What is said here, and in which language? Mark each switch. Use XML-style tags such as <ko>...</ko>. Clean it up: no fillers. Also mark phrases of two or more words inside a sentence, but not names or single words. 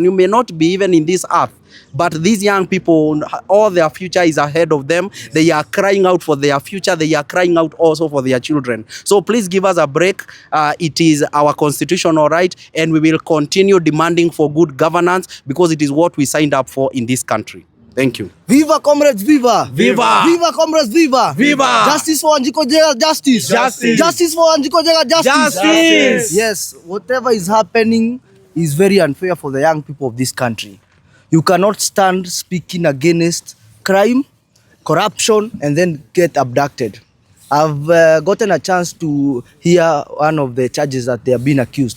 <en>You may not be even in this earth. But these young people, all their future is ahead of them. They are crying out for their future. They are crying out also for their children. So please give us a break. It is our constitutional right, and we will continue demanding for good governance because it is what we signed up for in this country. Thank you. Viva comrades, viva! Viva! Viva comrades, viva! Viva! Justice for Wanjiko Thega, justice! Justice! Justice for Wanjiko Thega, justice! Justice! Yes, whatever is happening is very unfair for the young people of this country. You cannot stand speaking against crime, corruption, and then get abducted. I've gotten a chance to hear one of the charges that they are being accused.</en>